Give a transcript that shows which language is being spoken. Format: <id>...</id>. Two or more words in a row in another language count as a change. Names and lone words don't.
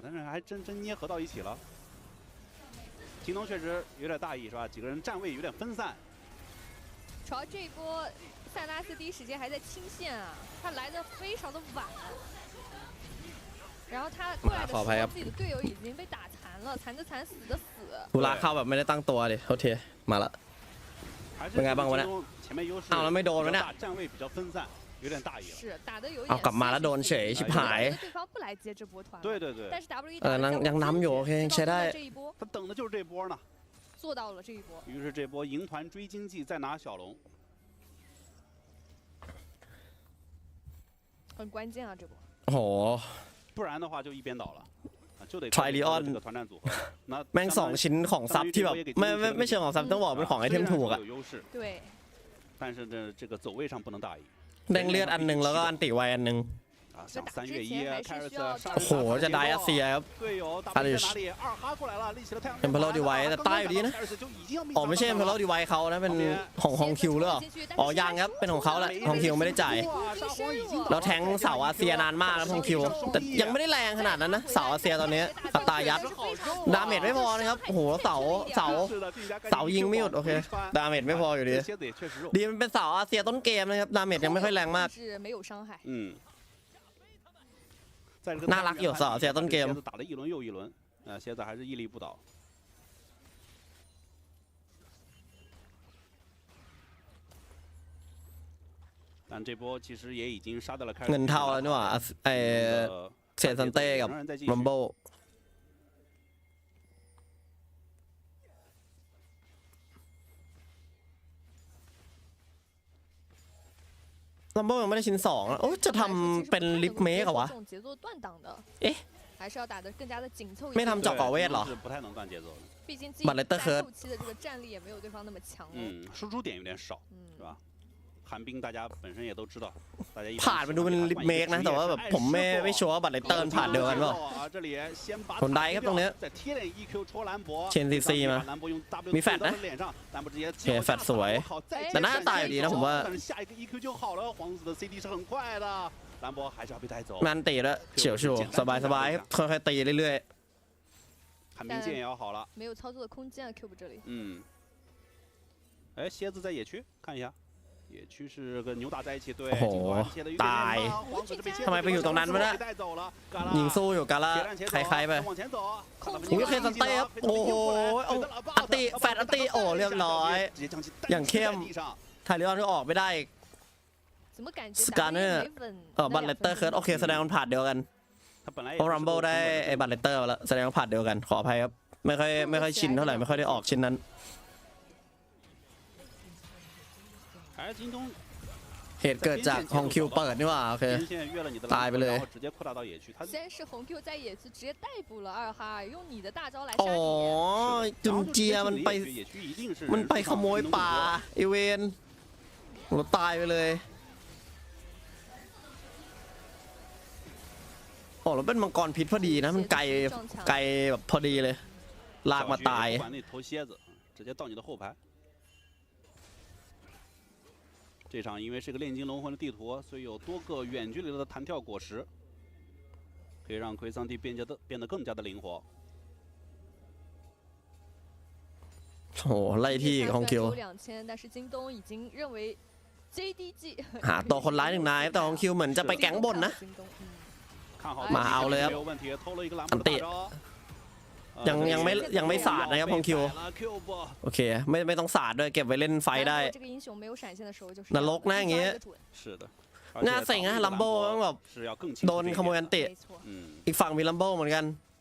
<zh>但是还真捏合到一起了。京东确实有点大意是吧？几个人站位有点分散。主要这一波，塞拉斯第一时间还在清线啊，他来的非常的晚，然后他过来的时候，自己的队友已经被打残了，残的残，死的死。</zh> <th>กูลาเข้าแบบไม่ได้ตั้งตัวดิโทษทีมาละเป็นไงบ้างวะเนี่ยอ้าวแล้วไม่โดนวะเนี่ย</th> <zh>站位比较分散，有点大意了。是打的有点。</zh> <th>เอากลับมาแล้วโดนเฉยชิบหาย</th> <zh>对方不来接这波团。对对对。但是 WE</zh> <th>ยังน้ำอยู่โอเคยังใช้ได้。</th> <zh>他等的就是这波呢。做到了这一波。于是这波赢团追经济，再拿小龙。很关键啊，这波。</zh> <th>โอ้โห</th> <zh>不然的话就一边倒了。就得</zh> <th>ไทลิออนแม่ง2 ชิ้นของซับที่แบบไม่เชิงของซับต้องบอกเป็นของไอเทมถูกอ่ะ</th> <zh>对但是这个走位上不能大意</zh> <th>แดงเลือดอันนึงแล้วก็อันติไวอันนึง</th> <zh>像3月1凯尔斯</zh> <th>โอ้โหจะได้อาเซียครับอาริชเอ็มเพลโลดีไวแต่ใต้อยู่ดีนะอ๋อไม่ใช่เอ็มเพลโลดีไวเขา นะเป็นของฮองคิวหรือเปล่าอ๋อยังครับเป็นของเขาแหละฮองคิวไม่ได้จ่ายแล้วแทงเสาอาเซียนานมากแล้วฮองคิวแต่ยังไม่ได้แรงขนาดนั้นนะเสาอาเซียตอนนี้อัตรายัดดาเมจไม่พอนะครับโอ้โหเสายิงไม่หยุดโอเคดาเมจไม่พออยู่ดีดีมันเป็นเสาอาเซียต้นเกมนะครับดาเมจยังไม่ค่อยแรงมากน่ารักอยู่สาวเสียต้นเกม</th> <zh>打了一轮又一轮蝎子还是屹立不倒但这波其实也已经杀到了</zh> <th>เงินเท่าแล้วนี่หว่าเซซันเต้กับมัมโบลัมโบยังไม่ได้ชิ้น2แล้วโอ้จะทำเป็นลิฟเมกเหรอวะเอ๊ะไม่ทำเจาะก่อเวทเหรอบัตรเลตเตอร์เคิร์ด</th> <zh>输出点有点少是吧寒冰大家本身也都知道</zh> <th>ผ่านมันดูเป็นลิฟเมกนะแต่ว่าแบบผมไม่ชัวร์ว่าบัตรเลตเตอร์ผ่านเดียวกันเปล่าคนได้ครับตรงนี้เชนซีซีมามีแฟตนะโอเคแฟตสวยแต่หน้าตายอยู่ดีนะผมว่ามันตีแล้วเฉียวชูสบายครับค่อยๆตีเรื่อย</th> <zh>ๆ寒冰剑也要好了没有操作的空间啊 Cube 这里哎蝎子在野区看一下野区是跟牛打在一起对</zh> <th>โอ้โหตายทำไมไปอยู่ตรงนั้นวะเนี่ยยิงสู้อยู่กาละใครๆไปอุ้ยเคซันเต้ครับโอ้โหอันติแฟดอันติโอ้เรียบร้อยอย่างเข้มไทลิออนก็ออกไม่ได้สการเนอร์บัตเลตเตอร์เคิร์ดโอเคแสดงมันผ่านเดียวกันเพราะรัมเบิลได้ไอ้บัตเลตเตอร์มาแล้วแสดงว่าผ่านเดียวกันขออภัยครับไม่ค่อยชินเท่าไหร่ไม่ค่อยได้ออกชิ้นนั้น</th> <zh>还是京东</zh> <th>เหตุเกิดจากฮองคิวเปิดนี่หว่าโอเคตายไปเลย</th> <zh>先是红 Q 在野区直接逮捕了二哈尔，用你的大招来 อ๋ 杀 อ 你。</zh> <th>จุนเจียมันไปขโมยป่าไอเวนเราตายไปเลยอ๋อแล้วเป็นมังกรพิษพอดีนะมันไกลแบบพอดีเลยลากมาตาย</th> <zh>这场因为是个炼金龙魂的地图，所以有多个远距离的弹跳果实，可以让奎桑蒂变得更加的灵活。</zh> <th>โอ้ไล่ที่ฮองคิว</th> <zh>但是京东已经认为 JDG</zh> <th>หาตัวคนร้ายหนึ่งนายแต่ฮองคิวเหมือนจะไปแก๊งบนนะมาเอาเลยครับอันติยังไม่สาดนะครับฮองคิวโอเคไม่ต้องสาดด้วยเก็บไว้เล่นไฟได้นรกนะอย่างเงี้ยน่าเซ็งนะลัมโบ้ต้องแบบโดนขโมยอันติอีกฝั่งมีลัมโบ้เหมือนกัน</th>